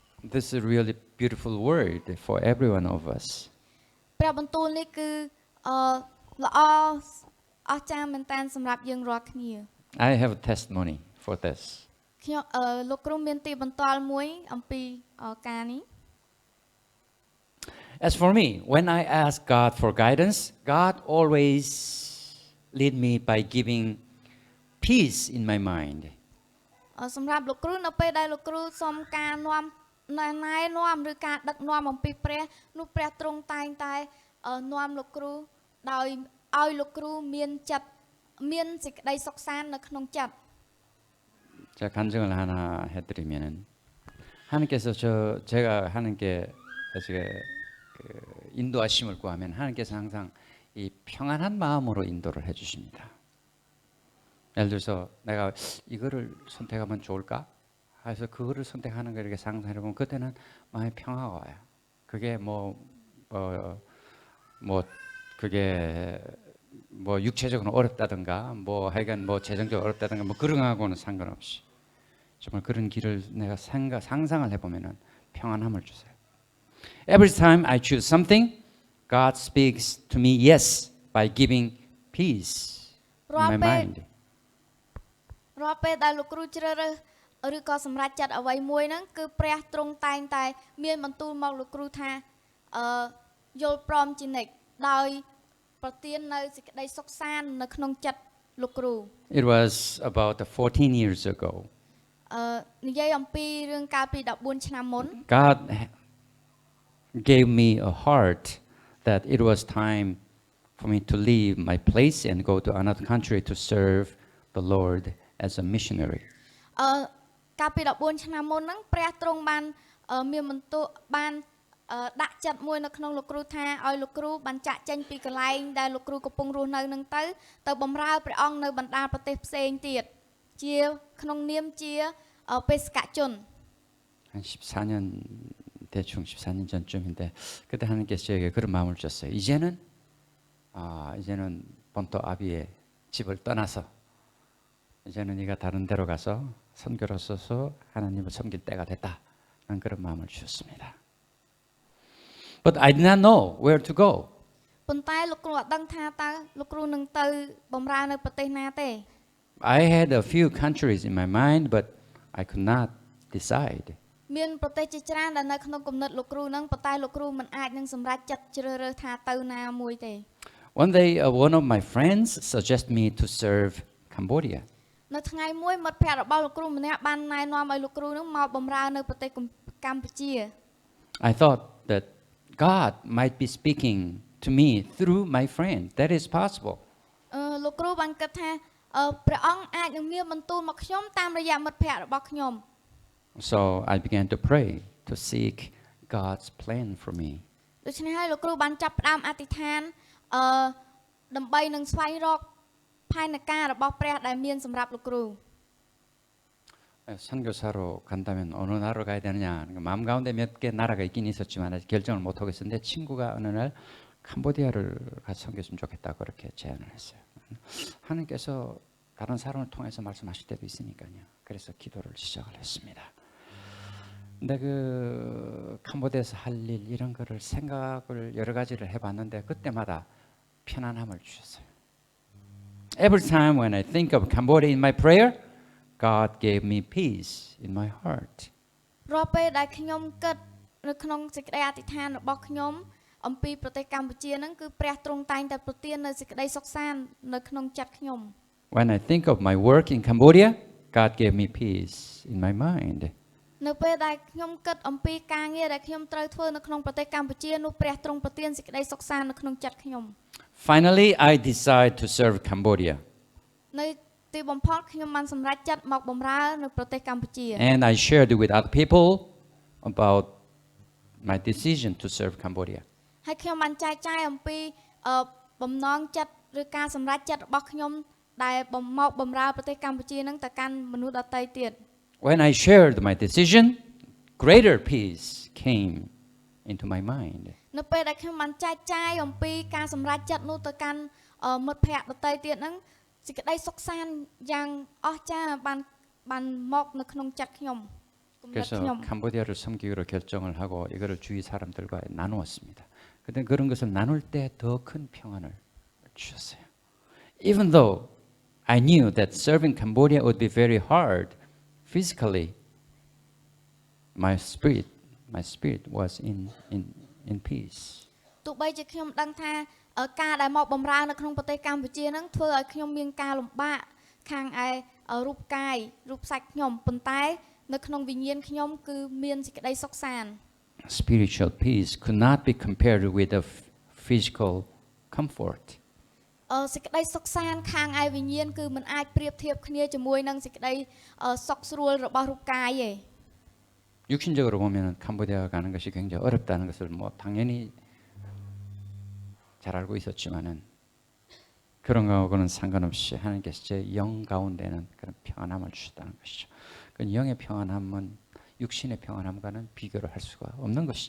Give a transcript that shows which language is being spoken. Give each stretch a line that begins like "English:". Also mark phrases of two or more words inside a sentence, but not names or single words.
English: This is a really beautiful word for every one of us.
Khmer: ព្រះបន្ទូលនេះគឺល្អអស្ចារ្យមែនតើសម្រាប់យើងរាល់គ្នា
English: I have a testimony for this.
Khmer: ខ្ញុំលោកគ្រូមានទីបន្ទាល់មួយអំពីការនេះ
English: As for me, when I ask God for guidance, God always lead me by giving peace in my mind.
Khmer: សម្រាប់លោកគ្រូនៅពេលដែលលោកគ្រូសុំការនាំណែនាំឬការដឹកនាំអំពីព្រះនោះព្រះទ្រង់តែងតែនាំលោកគ្រូដោយឲ្យលោកគ្រូមានចិត្តមានសេចក្តីសុខសាន្តនៅក្នុងចិត្ត
Korean: 제가 간증을 하나 해드리면은 하나님께서 제가 하나님께 제가 그 인도하심을 구하면 하나님께서 항상 이 평안한 마음으로 인도를 해주십니다. 예를 들어서 내가 이거를 선택하면 좋을까? 해서 그거를 선택하는 거 이렇게 상상해보면 그때는 마음에 평화가 와요. 그게 그게 뭐 육체적으로 어렵다든가 뭐 하여간 뭐 재정적으로 어렵다든가 뭐 그런 거하고는 상관없이 정말 그런 길을 내가 상상을 해보면은 평안함을 주세요.
English: Every time I choose something, God speaks to me yes by giving peace in my mind.
Khmer: រាល់ពេលដែលលោកគ្រូជ្រើសរើសឬក៏សម្រេចចិត្តអ្វីមួយហ្នឹងគឺព្រះទ្រង់តែងតែមានបន្ទូលមកលោកគ្រូថាយល់ព្រមជានិច្ចដោយប្រទាននៅសេចក្តីសុខសាន្តនៅក្នុងចិត្តលោកគ្រូ
English: It was about 14 years ago.
Khmer: និយាយអំពីរឿងកាលពី14ឆ្នាំមុន
English: God gave me a heart that it was time for me to leave my place and go to another country to serve the Lord as a missionary.
Khmer: កាលពី14ឆ្នាំមុនហ្នឹងព្រះទ្រង់បានមានបន្ទូលបានដាក់ចិត្តមួយនៅក្នុងលោកគ្រូថាឲ្យលោកគ្រូបានចាក់ចេញពីកន្លែងដែលលោកគ្រូកំពុងរស់នៅហ្នឹងទៅបម្រើព្រះអង្គនៅបណ្ដាប្រទេសផ្សេងទៀតជាក្នុងនាមជាបេសកជន
Korean: 한 14년 대충 14년 전쯤인데 그때 하나님께서 저에게 그런 마음을 주셨어요. 이제는 본토 아비의 집을 떠나서 이제는 네가 다른 데로 가서 선교로서서 하나님을 섬길 때가 됐다. 난 그런 마음을 주셨습니다.
English: But I did not know where to go.
Khmer: ប៉ុន្តែលោកគ្រូអត់ដឹងថាតើលោកគ្រូនឹងទៅបម្រើនៅប្រទេសណាទេ
English: I had a few countries in my mind, but I could not decide.
Khmer: មានប្រទេសជាច្រើនដែលនៅក្នុងគំនិតលោកគ្រូហ្នឹងប៉ុន្តែលោកគ្រូមិនអាចនឹងសម្រេចចិត្តជ្រើសរើសថាទៅណាមួយទេ
English: One day, one of my friends suggested me to serve Cambodia.
Khmer: នៅថ្ងៃមួយមិត្តភ័ក្តិរបស់លោកគ្រូម្នាក់បានណែនាំឲ្យលោកគ្រូហ្នឹងមកបម្រើនៅប្រទេសកម្ពុជា
English: I thought that God might be speaking to me through my friend. That is possible.
Khmer: លោកគ្រូបានគិតថាព្រះអង្គអាចនឹងមានបន្ទូលមកខ្ញុំតាមរយៈមិត្តភ័ក្តិរបស់ខ្ញុំ
English: So I began to pray to seek God's plan for me.
Khmer: ដូច្នេះហើយលោកគ្រូបានចាប់ផ្ដើមអធិដ្ឋានដើម្បីនឹងស្វែងរកផែនការរបស់ព្រះដែលមានសម្រាប់លោកគ្រូ
Korean: 선교사로 간다면 어느 나라로 가야 되느냐 마음 가운데 몇 개 나라가 있긴 있었지만 아직 결정을 못 하고 있었는데 친구가 어느 날 캄보디아를 가서 섬겼으면 좋겠다고 그렇게 제안을 했어요. 하나님께서 다른 사람을 통해서 말씀하실 때도 있으니까요. 그래서 기도를 시작을 했습니다. 근데 그 캄보디아에서 할 일 이런 거를 생각을 여러 가지를 해봤는데 그때마다 편안함을 주셨어요.
English: Every time when I think of Cambodia in my prayer, God gave me peace in my heart.
Khmer: រាល់ពេលដែលខ្ញុំគិតនៅក្នុងសេចក្តីអធិដ្ឋានរបស់ខ្ញុំអំពីប្រទេសកម្ពុជាហ្នឹងគឺព្រះទ្រង់តែងតែប្រទាននៅសេចក្តីសុខសាន្តនៅក្នុងចិត្តខ្ញុំ
English: When I think of my work in Cambodia, God gave me peace in my mind.
Khmer: នៅពេលដែលខ្ញុំគិតអំពីការងារដែលខ្ញុំត្រូវធ្វើនៅក្នុងប្រទេសកម្ពុជានោះព្រះទ្រង់ប្រទានសេចក្តីសុខសាន្តនៅក្នុងចិត្តខ្ញុំ
English: Finally, I decided to serve Cambodia.
Khmer: នៅទីបំផុតខ្ញុំបានសម្រេចចិត្តមកបម្រើនៅប្រទេសកម្ពុជា
English: And I shared with other people about my decision to serve Cambodia.
Khmer: ហើយខ្ញុំបានចែកចាយអំពីបំណងចិត្តឬការសម្រេចចិត្តរបស់ខ្ញុំដែលមកបម្រើប្រទេសកម្ពុជានឹងទៅកាន់មនុស្សដទៃទៀត
English: When I shared my decision, greater peace came into my mind.
Khmer: នៅពេលដែលខ្ញុំបានចែកចាយអំពីការសម្រេចចិត្តនោះទៅកាន់មិត្តភ័ក្តិដទៃទៀតហ្នឹងសេចក្តីសុខសាន្តយ៉ាងអស្ចារ្យបានមកនៅក្នុងចិត្តខ្ញុំគំនិត
Korean: 그래서
Khmer: ខ្ញុំ
Korean: 캄보디아를 섬기기로 결정을 하고 이거를 주위 사람들과 나누었습니다. 근데 그런 것을 나눌 때 더 큰 평안을 주셨어요.
English: Even though I knew that serving Cambodia would be very hard physically, my spirit was in peace.
Khmer: ទោះបីជាខ្ញុំដឹងថាការដែលមកបម្រើនៅក្នុងប្រទេសកម្ពុជាហ្នឹងធ្វើឲ្យខ្ញុំមានការលំបាកខាងឯរូបកាយរូបសាច់ខ្ញុំប៉ុន្តែនៅក្នុងវិញ្ញាណខ្ញុំគឺមានសេចក្តីសុខសាន្ត
English: Spiritual peace could not be compared with the physical comfort.
Khmer: សេចក្តីសុខសាន្តខាងឯវិញ្ញាណគឺមិនអាចប្រៀបធៀបគ្នាជាមួយនឹងសេចក្តីសុខស្រួលរបស់រូបកាយទេ
Korean: 육신적으로 보면 캄보디아 가는 것이 굉장히 어렵다는 것을 뭐 당연히 잘 알고 있었지만은 그런 거하고는 상관없이 하나님께서 제 영 가운데는 그런 평안함을 주셨다는 것이죠. 그 영의 평안함은 육신의 평안함과는 비교를 할 수가 없는 것이죠.